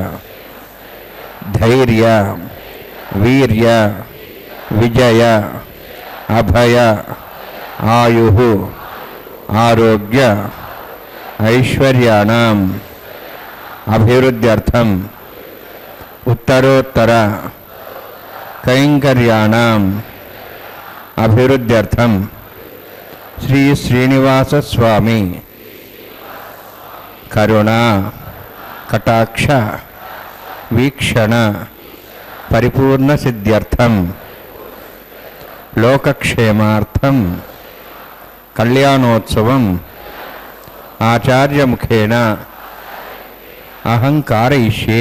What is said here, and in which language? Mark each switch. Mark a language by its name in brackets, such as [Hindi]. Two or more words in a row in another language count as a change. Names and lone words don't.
[Sanskrit] ధైర్య వీర్య విజయ అభయ ఆయు ఆరోగ్య ఐశ్వర్యాణం అభివృద్ధ్యర్థం ఉత్తరోత్తర कैंकर्याणाम् अभिवृद्ध्यर्थं श्री श्रीनिवास स्वामी करुणा कटाक्ष वीक्षण परिपूर्ण सिद्ध्यर्थं लोकक्षेमार्थं कल्याणोत्सवम् आचार्य मुखेन अहं कारयिष्ये।